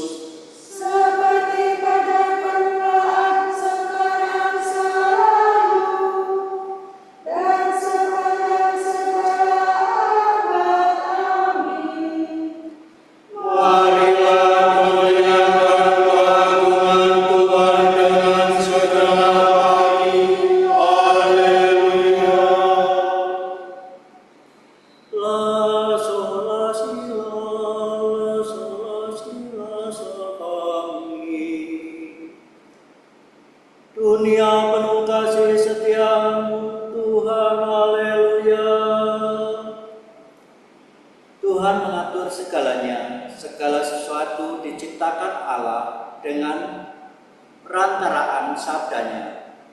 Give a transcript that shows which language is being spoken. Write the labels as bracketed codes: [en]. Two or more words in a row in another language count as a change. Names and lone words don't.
[id] Seperti pada permulaan, sekarang, selalu, dan sepanjang segala abad. Amin. Marilah memuliakan keagungan Tuhan dengan segenap hati. Haleluya. La sola si la sopami. Dunia penuh kasih setiamu Tuhan, haleluya. Tuhan mengatur segalanya, segala sesuatu diciptakan Allah dengan perantaraan sabdanya.